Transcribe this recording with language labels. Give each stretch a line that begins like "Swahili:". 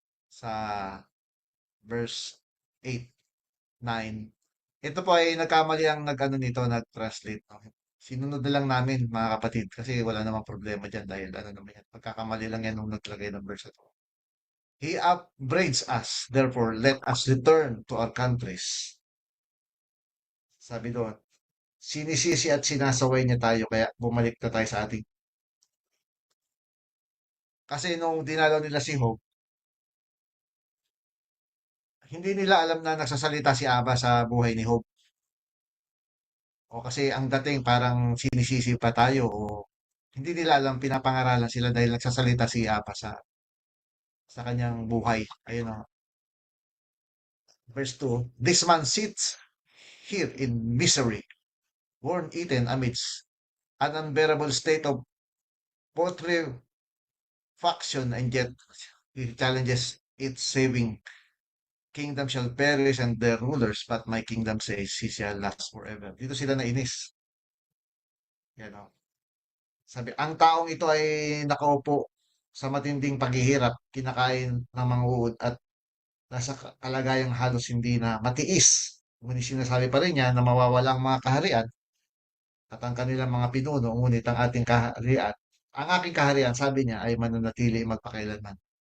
Filipino: Sa verse 8, 9. Ito po ay nagkamali ang nag-translate. Okay. Sinunod na lang namin, mga kapatid, kasi wala namang problema dyan dahil ano naman yan. Pagkakamali lang yan nung naglagay ng verse ito.
English: He upbraids us, therefore let us return to our countries.
Filipino: Sabi doon, sinisisi at sinasaway niya tayo kaya bumalik na tayo sa ating. Kasi nung dinalaw nila si Job, hindi nila alam na nagsasalita si Aba sa buhay ni Job. O kasi ang dating parang sinisisi pa tayo o hindi nila alam pinapangaralan sila dahil nagsasalita si Aba sa kanyang buhay. Ayun o.
English: Verse 2, this man sits here in misery, worm-eaten amidst an unbearable state of putrefaction, and yet he challenges its saving. Kingdom shall perish and their rulers, but my kingdom says he shall last forever.
Filipino: Dito sila nainis. Yan o. Sabi, ang taong ito ay nakaupo sa matinding paghihirap, kinakain ng mga uod at nasa kalagayang halos hindi na matiis. Ngunit sinasabi pa rin niya na mawawala ang mga kaharian at ang kanilang mga pinuno, ngunit ang ating kaharian, ang aking kaharian, sabi niya, ay mananatili magpakailanman.